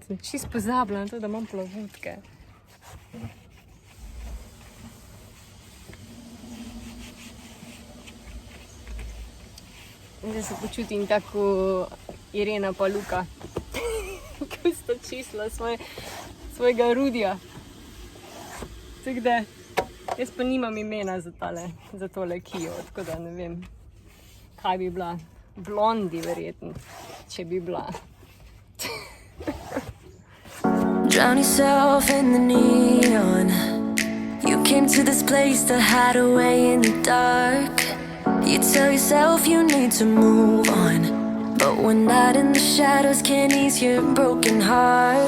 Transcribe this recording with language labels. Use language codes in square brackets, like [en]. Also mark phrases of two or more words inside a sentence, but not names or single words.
[sl] Čisto pozabila na to, da imam plavutke. Zdaj se počutim tako Irena pa Luka, ko sta čistila svojega Rudija. Tako da, jaz pa nimam imena za tole KIO, tako da ne vem, kaj bi bila. Blondi verjetno, če bi bila. [en] Drown yourself in the neon. You came to this place to hide away in the dark. You tell yourself you need to move on, but when not in the shadows can ease your broken heart.